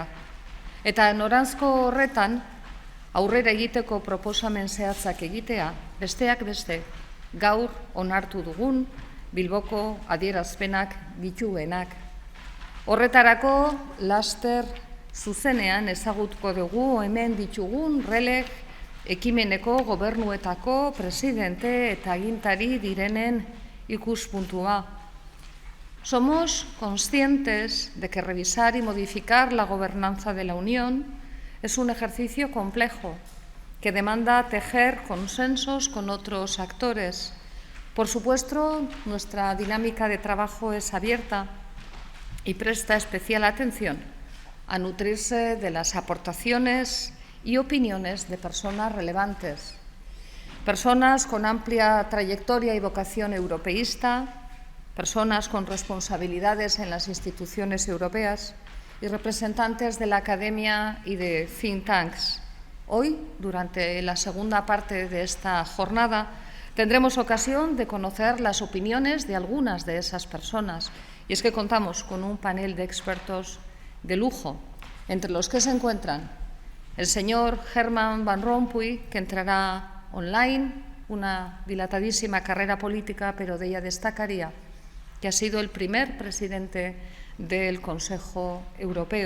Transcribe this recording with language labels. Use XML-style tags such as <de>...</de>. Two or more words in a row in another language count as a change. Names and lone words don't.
<eu>Eta noranzko horretan aurrera egiteko proposamen zehatzak egitea, besteak beste, gaur onartu dugun Bilboko adierazpenak dituenak. Horretarako laster zuzenean ezagutuko dugu hemen ditugun RLEG ekimeneko gobernuetako presidente eta agintari direnen ikuspuntua.</eu> <es>Somos conscientes de que revisar y modificar la gobernanza de la Unión es un ejercicio complejo que demanda tejer consensos con otros actores. Por supuesto, nuestra dinámica de trabajo es abierta y presta especial atención a nutrirse de las aportaciones y opiniones de personas relevantes, personas con amplia trayectoria y vocación europeísta, personas con responsabilidades en las instituciones europeas y representantes de la academia y de</es> <en>think tanks.</en> <es>Hoy, durante la segunda parte de esta jornada, tendremos ocasión de conocer las opiniones de algunas de esas personas, y es que contamos con un panel de expertos de lujo, entre los que se encuentran el señor Herman Van Rompuy, que entrará online, una dilatadísima carrera política, pero de ella destacaría que ha sido el primer presidente del Consejo Europeo.</es>